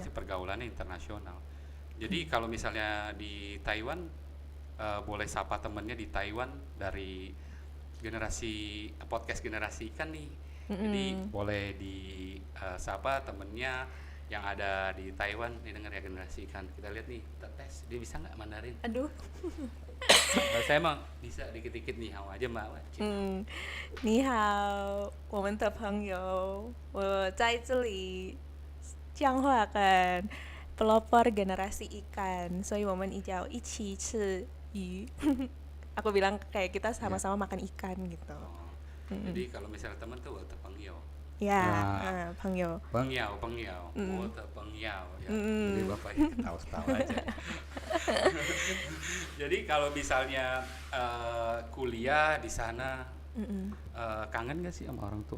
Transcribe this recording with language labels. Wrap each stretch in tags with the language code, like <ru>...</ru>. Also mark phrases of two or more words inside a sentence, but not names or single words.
<id>pasti pergaulannya internasional. Jadi kalau misalnya di Taiwan boleh sapa temennya di Taiwan dari podcast generasi ikan nih. Jadi boleh sapa temennya yang ada di Taiwan nih, denger ya generasi ikan. Kita lihat nih, kita tes dia bisa nggak Mandarin. Aduh. Saya emang bisa dikit-dikit nih hao aja mbak.</id> <zh>你好，我们的朋友，我在这里讲话跟 pelopor generasi ikan，所以我们一起吃鱼。</zh> <id>Aku bilang kayak kita sama-sama makan ikan gitu. Jadi kalau misalnya teman tuh pengiau. Ya, Nah.</id> <zh>朋友。</zh> <id>Pengiau, pengiau ya. Jadi bapaknya ketawa-ketawa aja. Jadi kalau misalnya kuliah di sana, kangen gak sih sama orang tua?</id>